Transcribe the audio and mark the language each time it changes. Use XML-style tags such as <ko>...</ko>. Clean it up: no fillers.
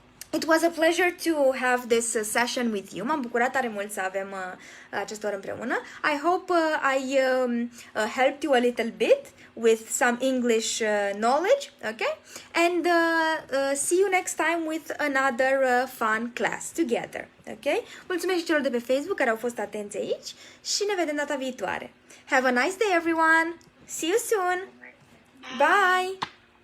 <en>It was a pleasure to have this session with you.</en> <ro>M-am bucurat tare mult să avem acest oră împreună.</ro> <en>I hope I helped you a little bit with some English knowledge, okay? And see you next time with another fun class together, okay?</en> <ro>Mulțumesc și celor de pe Facebook care au fost atenți aici și ne vedem data viitoare.</ro> <en>Have a nice day, everyone! See you soon! Bye!</en>